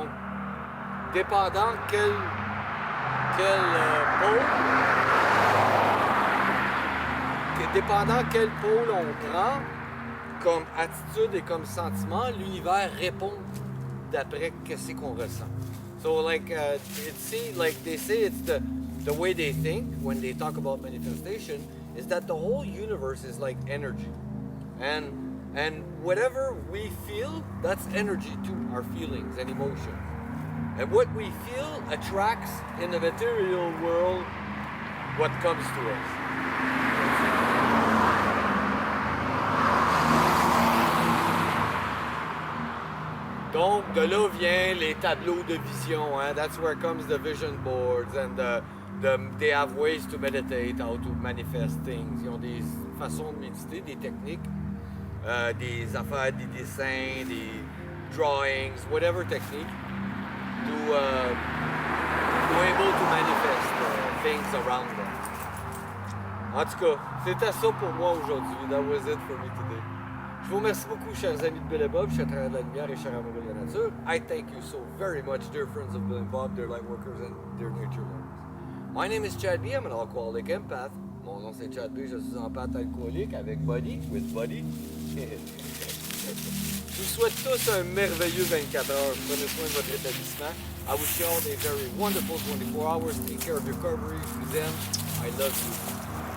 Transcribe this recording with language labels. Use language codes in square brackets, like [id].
[fr] Donc, dépendant quel pôle on prend comme attitude et comme sentiment, l'univers répond d'après qu'est-ce qu'on ressent. [en] So like they say it's the way they think when they talk about manifestation is that the whole universe is like energy. And whatever we feel, that's energy too, our feelings and emotions. And what we feel attracts in the material world what comes to us. [fr] Donc, de là vient les tableaux de vision. [en] Hein? That's where comes the vision boards and they have ways to meditate, how to manifest things. [fr] Ils ont des façons de méditer, des techniques, des affaires, des dessins, [en] des drawings, whatever technique. To able to manifest things around them. [fr] En tout cas, c'était ça pour moi aujourd'hui. [en] That was it for me today. [fr] Je vous remercie beaucoup, chers amis de Bill et Bob, chers travailleurs de la lumière et chers amoureux de la nature. [en] I thank you so very much, dear friends of Bill and Bob, dear light workers and dear nature lovers. My name is Chad B. I'm an alcoholic empath. [fr] Mon nom c'est Chad B. Je suis empathe alcoolique avec Buddy, [en] with Buddy. [fr] Je vous souhaite tous un merveilleux 24 heures. Prenez soin de votre rétablissement. [en] I wish you all a very wonderful 24 hours. Take care of your recovery. To them, I love you.